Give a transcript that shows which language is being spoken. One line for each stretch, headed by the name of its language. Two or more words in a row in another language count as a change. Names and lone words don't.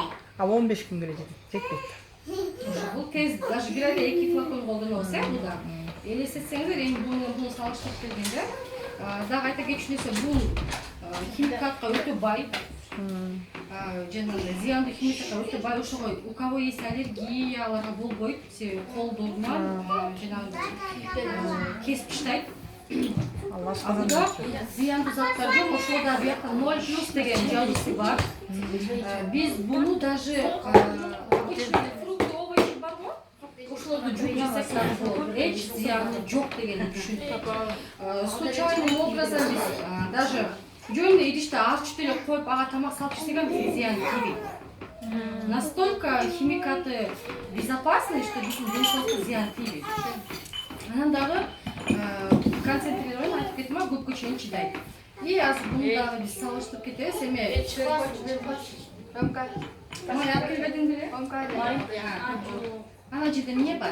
Kyrgyz: А 15 күнгө эле жетпейт. бул тез даже 1 айда 2 флакон колдонобуз, бул да. Элестетсеңиздер, эми буну салыштырып келгенде, дагы айта кетчү нерсе, бул химикатка өтө бай. Жанагындай зыяндуу химикатка өтө бай. Ошого
Russian: у кого есть
Kyrgyz: аллергияларга болбойт, себеби колдорунан жанагындай кесип таштайт. Буда зыяндуу заттар жок, ошол да буякта 0+ деген жазуусу бар. Биз буну даже
Russian: фрукты, овощи
Kyrgyz: барбы? Ошолорду жууп жесек дагы болот. Эч зыяны жок дегенди түшүнүп.
Russian: Случайным образом
Kyrgyz: биз даже жөн идиште ачып эле коюп ага тамак салып иштеген зыян тийбейт.
Russian: Настолько химикаты безопасны, что
Kyrgyz: биздин денсаулыкка зыян тийбейт. Анан дагы концентрированный айтып кеттим, көпкө чейин чыдайт. И азыр буну дагы биз салыштырып кетебиз. Эми май алып келбедиң беле? Ана жерде эмне бар?